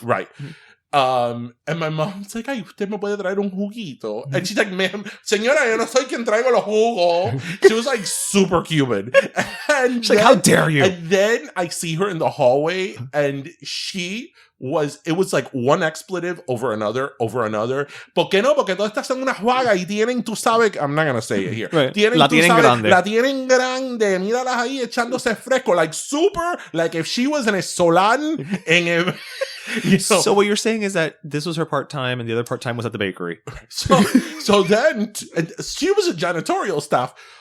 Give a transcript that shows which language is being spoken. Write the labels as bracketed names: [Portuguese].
[English] Right. And my mom's like, [Spanish] "Ay, usted me puede traer un juguito." [English] And she's like, "Ma'am, [Spanish] señora, yo no soy quien traigo los jugos." [English] She was like super Cuban. And she's like, "How dare you?" And then I see her in the hallway, and it was like one expletive over another. [Spanish] ¿Por qué no? Porque todas estas son una juaga y tienen, tú sabes, [English] I'm not going to say it here. Right. La [Spanish] tienen grande. Míralas ahí echándose fresco. [English] Like super, like if she was in a Solán, So what you're saying is that this was her part-time and the other part-time was at the bakery. So then she was a janitorial staff.